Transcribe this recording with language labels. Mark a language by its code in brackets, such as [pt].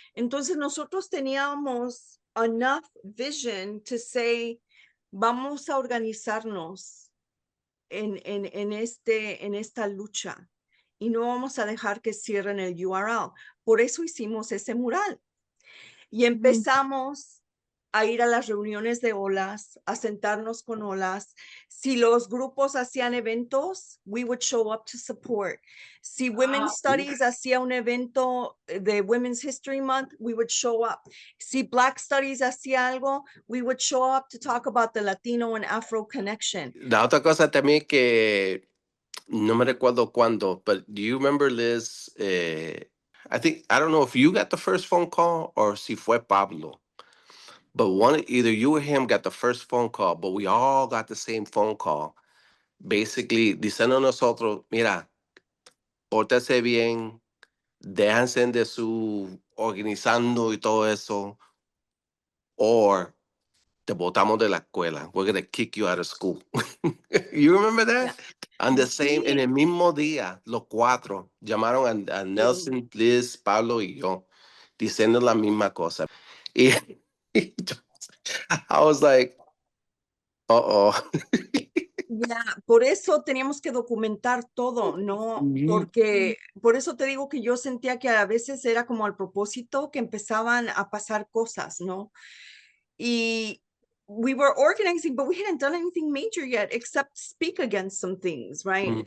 [es] Entonces nosotros teníamos [en] enough vision to say, [es] vamos a organizarnos en esta lucha y no vamos a dejar que cierren el URL. Por eso hicimos ese mural. Y empezamos a ir a las reuniones de olas, a sentarnos con olas. Si los grupos hacían eventos, [en] we would show up to support. [es] Si Women's Studies hacía un evento de Women's History Month, [en] we would show up. [es] Si Black Studies hacía algo, [en] we would show up to talk about the Latino and Afro connection. [es] La otra cosa también que no me recuerdo cuándo, [en] but do you remember, [es] Liz? [en] I don't know if you got the first phone call or [es] si fue Pablo. [en] But either you or him got the first phone call, but we all got the same phone call. Basically, [es] diciendo a nosotros, mira, pórtese bien, déjense de su organizando y todo eso, or te botamos de la escuela. [en] We're going to kick you out of school. You remember that? Yeah. On the same, [es] en Sí. el mismo día, los cuatro llamaron a Nelson, Liz, Pablo y yo, diciendo la misma cosa. [en] Y I was like, uh-oh. [es] Ya, por eso teníamos que documentar todo, ¿no? Porque por eso te digo que yo sentía que a veces era como al propósito que empezaban a pasar cosas, ¿no? [en] Y we were organizing, but we hadn't done anything major yet except speak against some things, right?